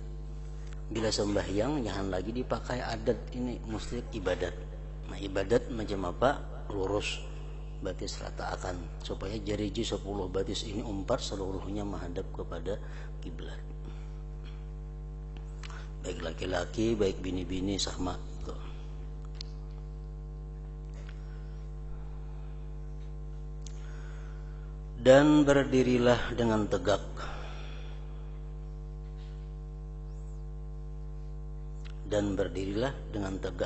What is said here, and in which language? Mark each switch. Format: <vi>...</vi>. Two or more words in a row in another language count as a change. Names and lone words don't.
<id>Bila sembahyang jangan lagi dipakai adat, ini mesti ibadat. Nah, ibadat macam apa?</id> <bjn>Lurus, batis rata akan, supaya jari-jari 10 batis ini umpat seluruhnya menghadap kepada kiblat. Baik laki-laki, baik bini-bini sama itu.</bjn> <id>Dan berdirilah dengan tegak. Dan berdirilah dengan tegak.</id>